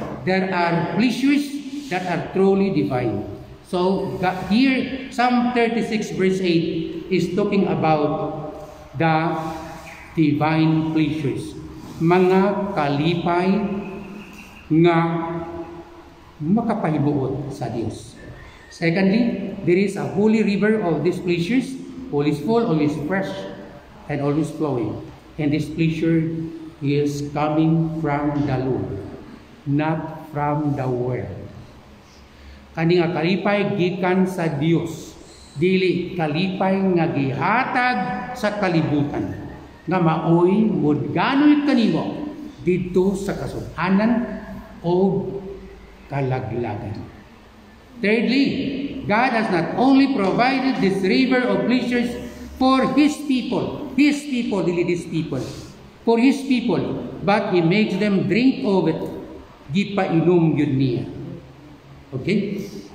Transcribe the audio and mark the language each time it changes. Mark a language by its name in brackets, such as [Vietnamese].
[English] There are pleasures that are truly divine. So, here, Psalm 36 verse 8 is talking about the divine pleasures. [Cebuano] Mga kalipay nga makapahibuot sa Dios. [English] Secondly, there is a holy river of these pleasures, always full, always fresh, and always flowing. And this pleasure is coming from the Lord, not from the world. [Cebuano] Kani nga kalipay gikan sa Dios, dili kalipay nga gihatag sa kalibutan, nga maoy mudganoy kanimo didto sa kasud-anan o kalaglagan. [English] Thirdly, God has not only provided this river of pleasures for His people, dili these people, for His people, but He makes them drink of it, [Cebuano] gipainom yun niya. [English] Okay?